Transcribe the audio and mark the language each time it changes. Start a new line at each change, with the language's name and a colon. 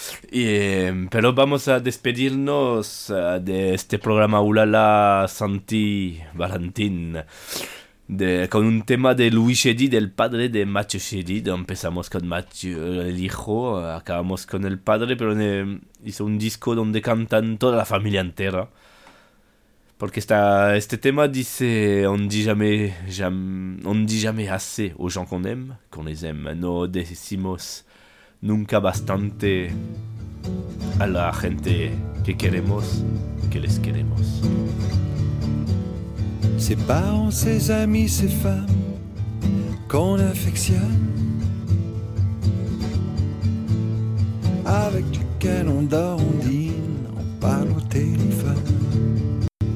Spanish: Pero vamos a despedirnos de este programa Ulala Santi Valentín con un tema de Louis Chédid, el padre de Mathieu Chédid. Empezamos con Mathieu, el hijo, acabamos con el padre, pero hizo un disco donde cantan toda la familia entera. Porque este tema dice,
French: on dit jamais assez aux gens qu'on aime, qu'on les aime.
Spanish: No decimos nunca bastante a la gente que queremos, que les queremos.
French: Ses parents, ses amis, ses femmes qu'on affectionne, avec lesquels on dort, on dîne, on parle au téléphone.